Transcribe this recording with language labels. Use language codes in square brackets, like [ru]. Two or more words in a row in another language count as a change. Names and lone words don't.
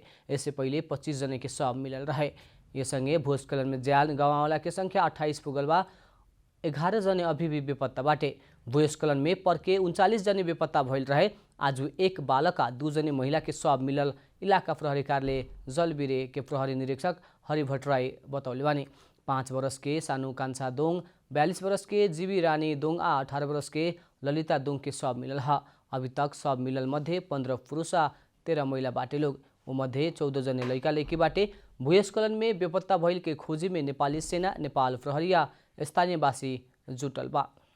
[bho] इससे पहिले 25 जने के शव मिलल रहे। ये संगे भूस्खलन में जान गंवावला के संख्या 28 पुगल बा। 11 जने अभी भी बेपत्ता बाटे। भूस्खलन में पर के 39 जने बेपत्ता भइल रहे। आज 1 बालक आ 2 जने महिला के शव मिलल इलाका प्रहरी कार्यालय जलबिरे के प्रहरी निरीक्षक हरि भट्टराई बतौले बानी। 5 वर्ष के सानु कान्छा दोङ, 42 वर्ष के जीवी रानी दोङ आ 18 वर्ष के ललिता दोङ के शव मिलल है। अभी तक शव मिलल मध्ये 15 पुरुष आ 13 महिला बाटे लोग। वो मध्ये 14 जने लड़का लड़की बाटे। भूस्खलन में बेपत्ता भइल के खोजी में नेपाली सेना, नेपाल प्रहरी आ स्थानीयवासी जुटल बा।